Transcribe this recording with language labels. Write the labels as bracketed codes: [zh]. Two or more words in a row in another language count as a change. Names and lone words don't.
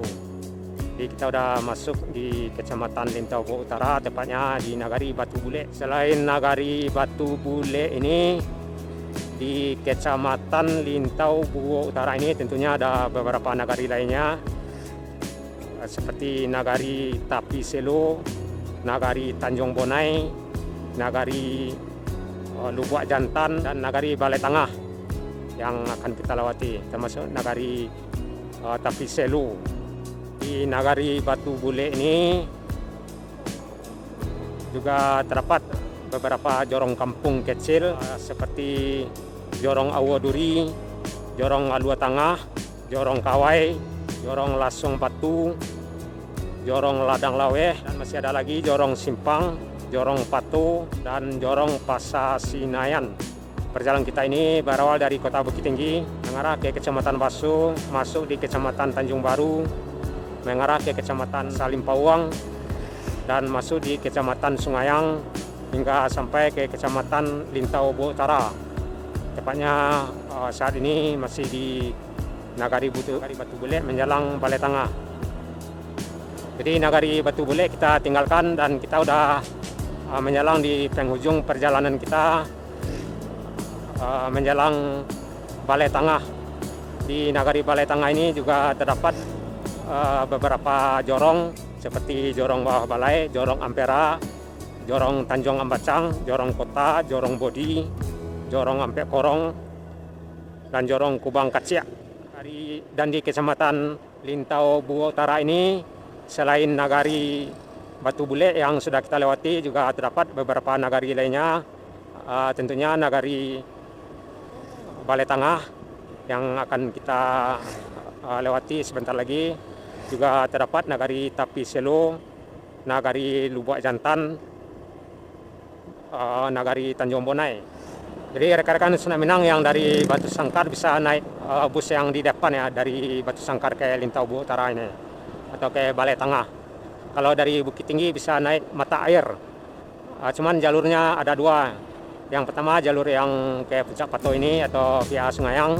[id] Jadi kita udah masuk di Kecamatan Lintau Buo Utara, tepatnya di Nagari Batu Bule. Selain Nagari Batu Bule ini, di Kecamatan Lintau Buo Utara ini tentunya ada beberapa nagari lainnya seperti Nagari Tapi Selo, Nagari Tanjung Bonai, Nagari Lubuak Jantan, dan Nagari Balai Tengah yang akan kita lewati, termasuk Nagari Tapi Selo. Di Nagari Batu Bule ini juga terdapat beberapa jorong kampung kecil seperti Jorong Awaduri, Jorong Alua Tengah, Jorong Kawai, Jorong Lasung Batu, Jorong Ladang Laweh, dan masih ada lagi Jorong Simpang, Jorong Patu, dan Jorong Pasasinayan. Perjalanan kita ini berawal dari Kota Bukit Tinggi, mengarah ke Kecamatan Basu, masuk di Kecamatan Tanjung Baru, mengarah ke Kecamatan Salim Pawang, dan masuk di Kecamatan Sungayang hingga sampai ke Kecamatan Lintau Buo Utara. Tepatnya saat ini masih di Nagari Batu Bule menjelang Balai Tengah. Jadi Nagari Batu Bule kita tinggalkan dan kita udah menjelang di penghujung perjalanan kita menjelang Balai Tangah. Di Nagari Balai Tangah ini juga terdapat beberapa jorong seperti Jorong Bawah Balai, Jorong Ampera, Jorong Tanjung Ambacang, Jorong Kota, Jorong Bodi, Jorong Ampe Korong, dan Jorong Kubang Kaciak. Dan di Kecamatan Lintau Buo Utara ini, selain Nagari Batu Bule yang sudah kita lewati, juga terdapat beberapa nagari lainnya. Tentunya Nagari Balai Tangah yang akan kita lewati sebentar lagi. Juga terdapat Nagari Tapi Selo, Nagari Lubuk Jantan, Nagari Tanjung Bonai. Jadi rekan-rekan Sunak Minang yang dari Batu Sangkar bisa naik bus yang di depan ya, dari Batu Sangkar ke Lintau Buo Utara ini atau ke Balai Tangah. Kalau dari Bukit Tinggi bisa naik Mata Air. Cuman jalurnya ada dua. Yang pertama jalur yang ke Puncak Pato ini atau via Sungayang.